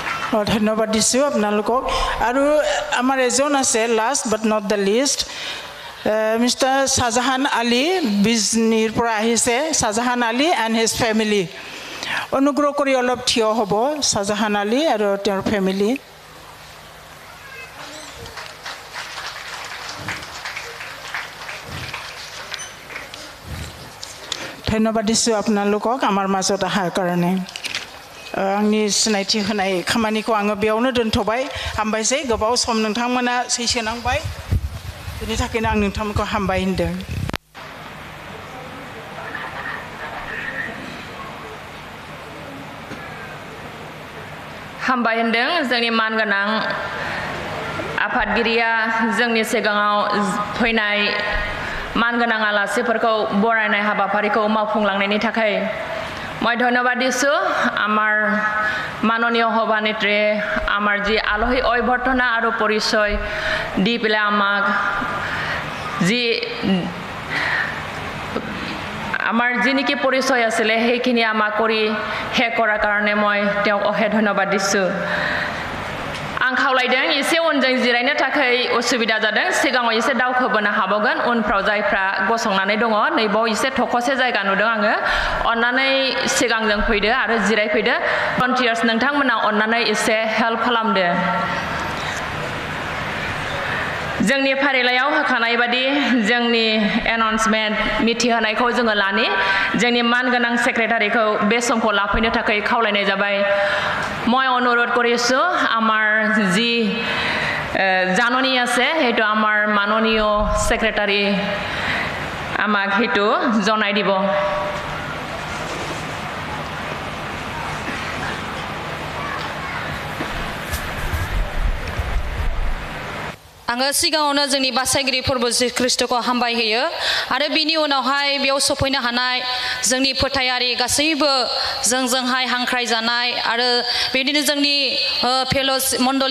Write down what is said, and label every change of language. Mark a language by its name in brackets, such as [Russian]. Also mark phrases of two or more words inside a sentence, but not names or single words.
[Assamese] ধন্যবাদ দিছোঁ আপোনালোকক আৰু আমাৰ এজন আছে [English] last but not the least [Assamese] মিষ্টাৰ শাহজাহান আলী বিজনীৰ পৰা আহিছে শাহজাহান আলী [English] and his family [Assamese] অনুগ্ৰহ কৰি অলপ থিয় হ'ব শাহজাহান আলী আৰু তেওঁৰ ফেমিলি ধন্যবাদ দিছোঁ আপোনালোকক আমাৰ মাজত অহাৰ কাৰণে [Bodo] आंनि सिनायथि होनाय खामानिखौ आङो बेयावनो दोनथ'बाय हामबायसै गोबाव सम नोंथांमोना सैसोनांबाय बेनि थाखायनो आं नोंथांमोनखौ हामबाय होनदों हामबाय होनदों जोंनि मानगोनां आफादगिरिया जोंनि सिगाङाव फैनाय मानगोनां आलासिफोरखौ बरायनाय हाबाफारिखौ मावफुंलांनायनि थाखाय [Assamese] মই ধন্যবাদ দিছোঁ আমাৰ মাননীয় সভানেত্ৰী আমাৰ যি আলহী অভ্যৰ্থনা আৰু পৰিচয় দি পেলাই আমাক যি আমাৰ যি নেকি পৰিচয় আছিলে সেইখিনি আমাক কৰি শেষ কৰাৰ কাৰণে মই তেওঁক অশেষ ধন্যবাদ দিছোঁ [Bodo] आं खावलायदों एसे उनजों जिरायनो थाखाय उसुबिदा जादों सिगाङाव एसे दावखोबोनो हाबावगोन उनफ्राव जायफ्रा गसंनानै दङ नैबाव एसे थखसे जायगा नुदों आङो अन्नानै सिगांजों फैदो आरो जिरायफैदो भलन्टियार्स नोंथांमोना अन्नानै एसे हेल्प खालामदो जोंनि फारिलाइयाव होखानाय बादि जोंनि एनाउन्समेन्ट मिथिहोनायखौ जोङो लानि जोंनि मानगोनां सेक्रेटारिखौ बे समखौ लाफैनो थाखाय खावलायनाय जाबाय [Assamese] মই অনুৰোধ কৰিছোঁ আমাৰ যি জাননী আছে সেইটো আমাৰ মাননীয় সেক্ৰেটাৰী আমাক সেইটো জনাই দিব [Bodo] आङो सिगाङावनो जोंनि बासायगिरि फोरबो ख्रीष्टखौ हामबाय होयो आरो बिनि उनावहाय बेयाव सफैनो हानाय जोंनि फोथायारि गासैबो जोंजोंहाय हांख्राय जानाय आरो बिदिनो जोंनि मण्डली